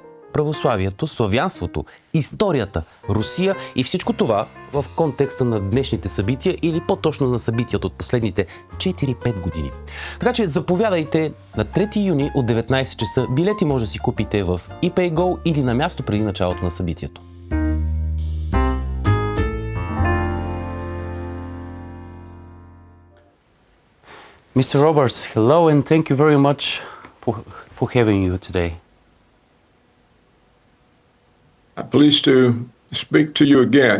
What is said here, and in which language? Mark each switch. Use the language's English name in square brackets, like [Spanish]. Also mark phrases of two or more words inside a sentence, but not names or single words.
[Bulgarian] Православието, славянството, историята, Русия и всичко това в контекста на днешните събития или по-точно на събитията от последните 4-5 години. Така че заповядайте на 3 юни от 19 часа. Билети може да си купите в ePayGo или на място преди началото на събитието. [English] Mr. Roberts, hello and thank you very much for having you today. I'm pleased to speak to you again.